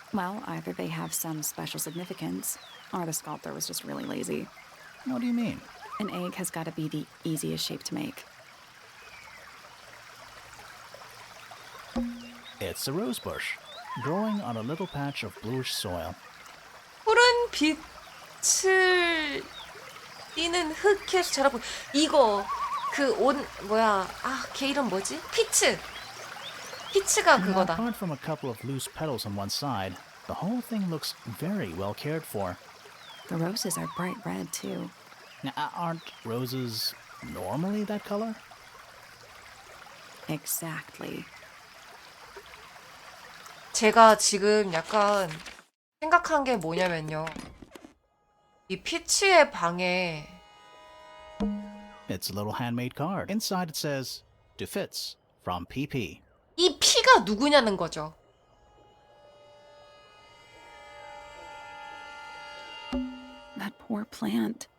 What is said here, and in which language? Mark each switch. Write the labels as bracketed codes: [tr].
[en] Well, either they have some special significance, or the sculptor was just really lazy. What do you mean? An egg has got to be the easiest shape to make. It's a rose bush, growing on a little patch of bluish soil. [ko] 푸른 빛을 띠는 흙에서 자라고. 이거 그 옷 뭐야? 아, 걔 이름 뭐지? 피츠가 [en] Now, [ko] 그거다. [en] apart from a couple of loose petals on one side, the whole thing looks very well cared for. The roses are bright red too. Now, aren't roses normally that color? Exactly. [ko] 제가 지금 약간 생각한 게 뭐냐면요. 이 피치의 방에 [en] It's a little handmade card. Inside it says, "To Fitz from PP." [ko] 이 피가 누구냐는 거죠. [en] That poor plant.